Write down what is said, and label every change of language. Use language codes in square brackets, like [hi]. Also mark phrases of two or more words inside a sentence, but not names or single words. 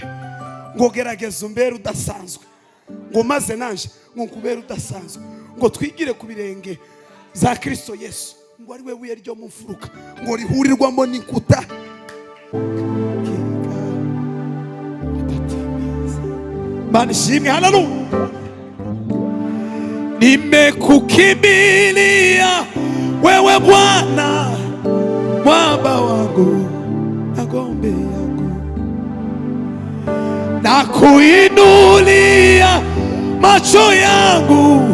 [rw] Ngo gerageza umbere udasanzwe, ngo maze nanje ngo nkubere udasanzwe. Ngo twigire ku birenge za Kristo Yesu, ngo ari we buye ryo mu mfuruka, ngo rihurirwamo n'inkuta. Bani shimwe, haleluya. [sw] Nimekukimbilia wewe Bwana, mwamba wangu na ngome yangu, na kuinulia macho yangu.